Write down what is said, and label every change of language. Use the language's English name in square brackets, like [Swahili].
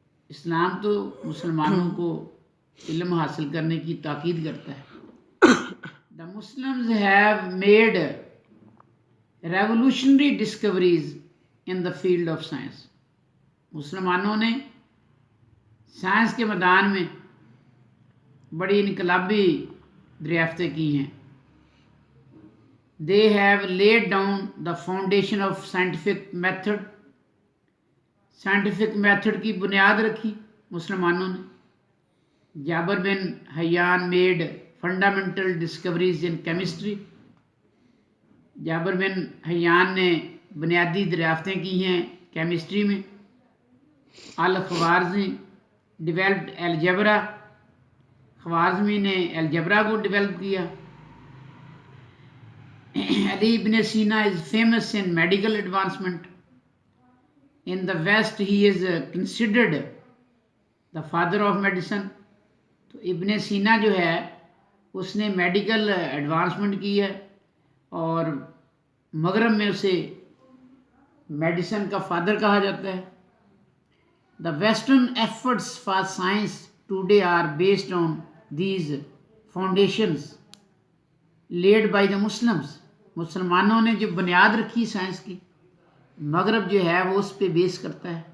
[Urdu] اسلام تو مسلمانوں کو علم حاصل کرنے کی تاکید کرتا ہے. [English] The Muslims have made revolutionary discoveries in the field of science. [Urdu] مسلمانوں نے سائنس کے میدان میں بڑی انقلابی دریافتیں کی ہیں. [English] They have laid down the foundation of scientific method. [Urdu] Scientific method کی بنیاد رکھی مسلمانوں نے. [English] Jabir bin Hayyan made fundamental discoveries in chemistry. [Urdu] جابر بن حیان نے بنیادی دریافتیں کی ہیں کیمسٹری میں. الخوارزمی [English] developed algebra, [Urdu] خوارزمی نے الجبرا کو ڈیولپ کیا. [English] Ali ibn Sina is famous in medical advancement. In the West he is considered the father of medicine. [Urdu] تو ابن سینا جو ہے اس نے میڈیکل ایڈوانسمنٹ کی ہے اور مغرب میں اسے میڈیسن کا فادر کہا جاتا ہے. [English] The Western efforts for science today are based on these foundations laid by the Muslims. [Urdu] مسلمانوں نے جو بنیاد رکھی سائنس کی، مغرب جو ہے وہ اس پہ بیس کرتا ہے.